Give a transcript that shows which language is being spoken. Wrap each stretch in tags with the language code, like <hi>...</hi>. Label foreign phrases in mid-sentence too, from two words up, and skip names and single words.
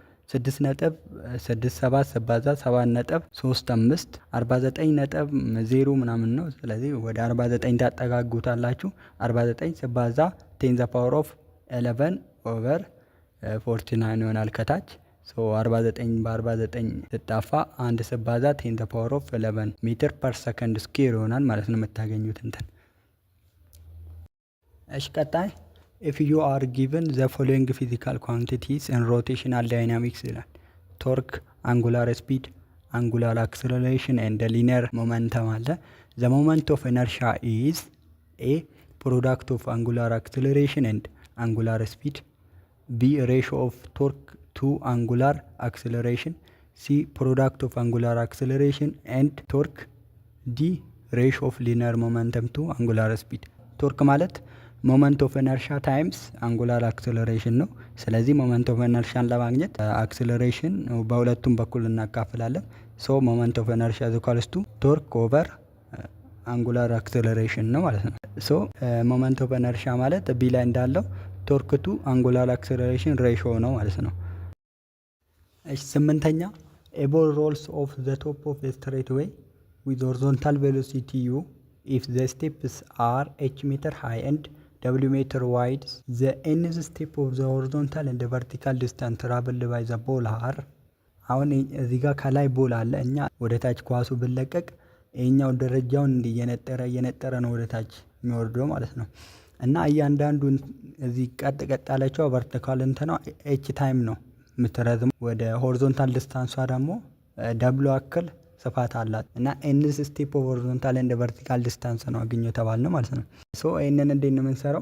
<am>6.67 ሲባዛ 7.35 49.0 ምናምን ነው። ስለዚህ ወደ 49 ታጠጋጉታላችሁ። 49 ሲባዛ 10</am> <en>the power of 11 over 49</en> <am>ይሆናል ከታች። 49 በ49 ስጣፋ 1 ሲባዛ 10</am> <en>the power of 11 meter per second squared</en> <am>ይሆናል ማለት ነው የምታገኙት እንትን። እሺ ቀጣይ</am> <en>if you are given the following physical quantities in rotational dynamics</en> <am>ይላል።</am> <en>torque, angular speed, angular acceleration and linear momentum</en> <am>አለ።</am> <en>the moment of inertia is a product of angular acceleration and angular speed, b ratio of torque to angular acceleration, c product of angular acceleration and torque, d ratio of linear momentum to angular speed።</en> <am>ቶርክ ማለት</am> <en>moment of inertia times angular acceleration</en> <am>ነው። ስለዚህ</am> <en>moment of inertia</en> <am>ለማግኘት አክሰለሬሽን በሁለቱም በኩል እናካፍላለን።</am> <en>so moment of inertia equals to torque over angular acceleration</en> <am>ነው ማለት ነው።</am> <en>so moment of inertia</en> <am>ማለት ቢ ላይ እንዳለው</am> <en>torque to angular acceleration ratio</en> <am>ነው ማለት ነው። እሺ ስምንተኛ</am> <en>a ball rolls off the top of a stairway with horizontal velocity u if the steps are h meter high and w meter wide, the nth step of the horizontal and the vertical distance traveled by the ball are አሁን</en> <am>እዚህ ጋር ከላይ ቦል አለ። እኛ ወደ ታች ኳሱ ብለቀቅ ይሄኛው ደረጃውን እንዲህ እየነጠረ ነው ወደ ታች የሚወርደው ማለት ነው። እና እያንዳንዱ እዚህ ቀጥ ያለችው ቨርቲካል እንትኗ ኤች ታይም ነው የምትረዝመው። ወደ</am> <en>horizontal distance</en> <am>ደግሞ ደብሊው አክል ስፋት አላት። እና</am> <en>nth step of horizontal and vertical distance</en> <am>ነው አግኘው የተባልነው ማለት ነው። ሶ ይሄንን እንዴት ነው የምንሰራው?</am>